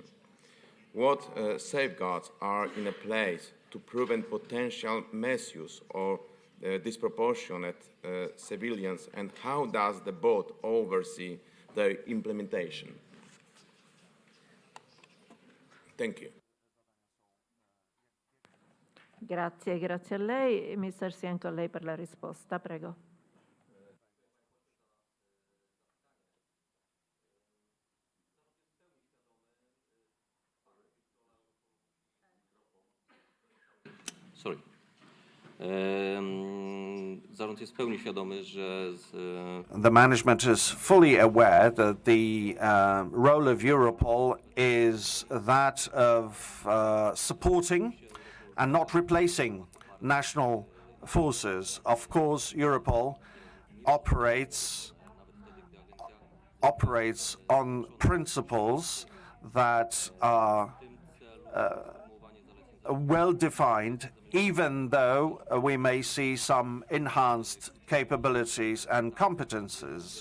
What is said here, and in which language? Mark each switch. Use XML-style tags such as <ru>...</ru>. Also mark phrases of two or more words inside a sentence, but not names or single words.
<en>What safeguards are in place to prevent potential misuse or disproportionate civilians, and how does the board oversee their implementation? Thank you.</en> <it>Grazie, grazie a lei. Mr. Sienko, a lei per la risposta, prego.</it> <en>Sorry.</en> <pl>Zarząd jest w pełni świadomy, że</pl> <en>The management is fully aware that the role of Europol is that of supporting and not replacing national forces. Of course, Europol operates on principles that are well defined, even though we may see some enhanced capabilities and competences.</en>